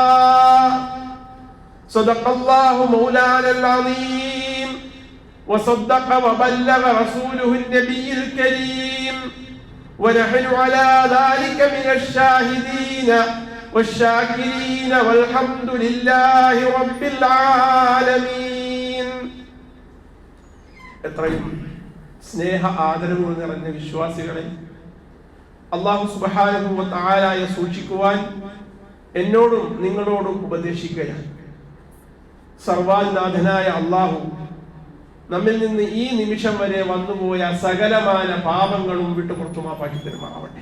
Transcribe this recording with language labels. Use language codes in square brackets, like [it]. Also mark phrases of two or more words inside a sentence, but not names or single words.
[ar] صدق الله مولانا العظيم وصدق وبلغ رسوله النبي الكريم ونحن على ذلك من الشاهدين والشاكرين والحمد لله رب العالمين. [ml] എത്രയും സ്നേഹ ആദരവുകൾ നിറഞ്ഞ വിശ്വാസികളെ, [ar] الله سبحانه وتعالى [ml] സൂക്ഷിക്കുവാൻ എന്നോടും നിങ്ങളോടും ഉപദേശിക്കുകയാണ്. സർവ്വനാഥനായ അല്ലാഹു നമ്മിൽ നിന്ന് ഈ നിമിഷം വരെ വന്നുപോയ സകലമായ പാപങ്ങളും വിട്ടുപുറത്തു മാപ്പാക്കി തരുമാറാവട്ടെ.